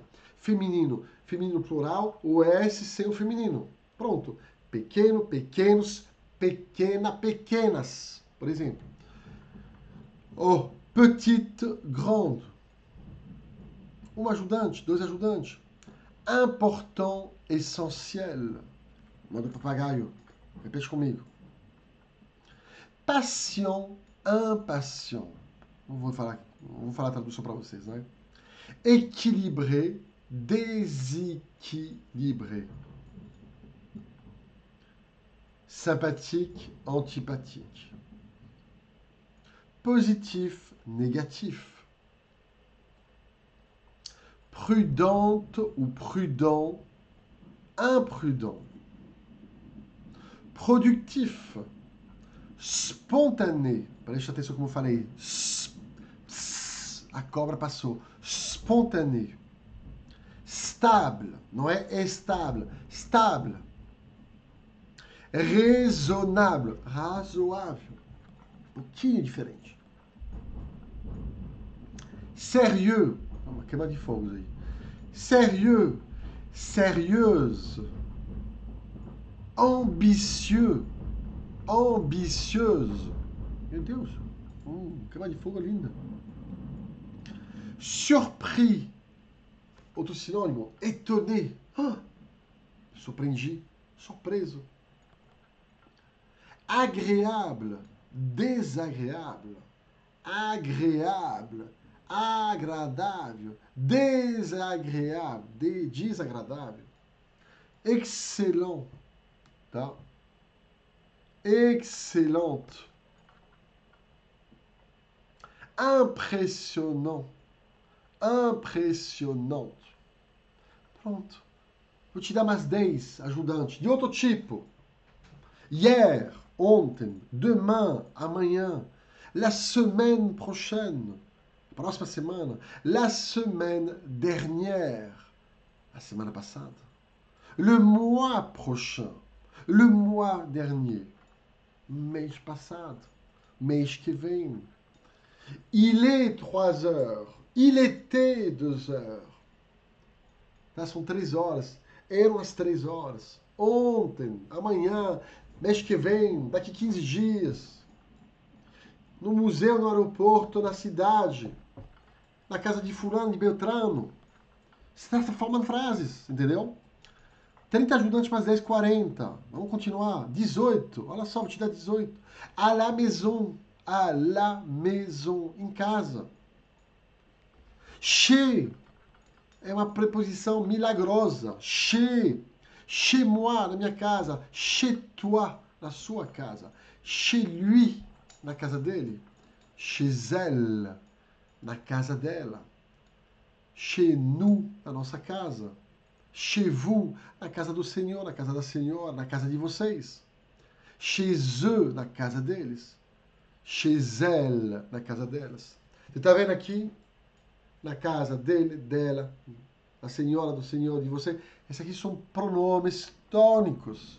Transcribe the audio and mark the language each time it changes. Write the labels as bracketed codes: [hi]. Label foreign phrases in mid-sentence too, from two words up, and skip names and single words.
[pt] Feminino, feminino plural, o S sem o feminino. Pronto. Pequeno, pequenos, pequena, pequenas. Por exemplo. Oh, [fr] petite, grande. [pt] Um ajudante, dois ajudantes. [fr] Important, essentiel. [pt] Modo papagaio. Repete comigo. [fr] Patient, impatient. [pt] Não vou falar a tradução para vocês, né? [fr] Équilibré, déséquilibré. Sympathique, antipathique. Positif, négatif. [pt] Prudente ou [fr] prudent, imprudent. Productif, spontané. [pt] Preste atenção como eu falei. A cobra passou. [fr] Spontané. Stable, [pt] não é estable. Stable. [fr] Raisonnable, [pt] razoável. Um pouquinho diferente. Sérieux. Uma queima de fogos aí. [fr] Sérieux. Sérieuse. Ambitieux. Ambitieuse. [pt] Meu Deus. Queima de fogo linda. Surpris. Outro sinônimo. Étonné. Surpreendi. Surpreso. [fr] Agréable. Désagréable. Agréable. [pt] Agradável. Desagréable. Desagradável. [fr] Excellent. Tá? Excellente. Impressionnant. [pt] Impressionante. Pronto. Vou te dar mais 10 ajudantes. De outro tipo. Hier, ontem, demain, amanhã. [fr] La semaine prochaine. [pt] Próxima semana. [fr] La semaine dernière. [pt] A semana passada. [fr] Le mois prochain. Le mois dernier. [pt] Mês passado. Mês que vem. [fr] Il est 3 heures. Il était 2 heures. [pt] Tá, são 3 horas. Eram as 3 horas. Ontem, amanhã, mês que vem, daqui 15 dias. No museu, no aeroporto, na cidade. Na casa de fulano, de Beltrano. Você está formando frases, entendeu? 30 ajudantes mais 10, 40. Vamos continuar. 18. Olha só, vou te dar 18. [fr] À la maison. À la maison. [pt] Em casa. [fr] Chez. [pt] É uma preposição milagrosa. [fr] Chez. Chez moi, [pt] na minha casa. [fr] Chez toi, [pt] na sua casa. [fr] Chez lui, [pt] na casa dele. [fr] Chez elle, [pt] na casa dela. [fr] Chez nous, [pt] na nossa casa. [fr] Chez vous, [pt] na casa do Senhor, na casa da Senhora, na casa de vocês. [fr] Chez eux, [pt] na casa deles. [fr] Chez elles, [pt] na casa delas. Você está vendo aqui? Na casa dele, dela, da senhora, do senhor, de você. Esses aqui são pronomes tônicos.